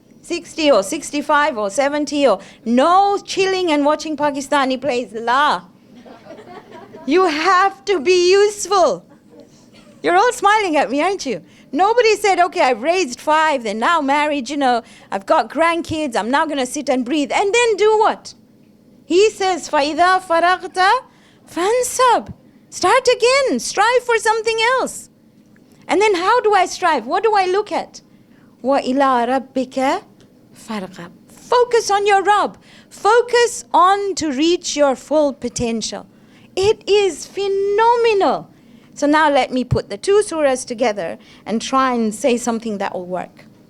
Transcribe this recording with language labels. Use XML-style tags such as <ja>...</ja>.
<en>60 or 65 or 70 or no chilling and watching Pakistani plays. La. You have to be useful. You're all smiling at me, aren't you? Nobody said, okay, I've raised 5, they're now married, you know, I've got grandkids, I'm now going to sit and breathe. And then do what? He says,</en> <ar>فَإِذَا فَرَغْتَ فَانْصَبْ.</ar> <en>Start again. Strive for something else. And then how do I strive? What do I look at?</en> <ar>وَإِلَىٰ رَبِّكَ فَارْغَبْ.</ar> <en>Focus on your Rabb. Focus on to reach your full potential. It is phenomenal. So now let me put the 2 surahs together and try and say something that will work.</en>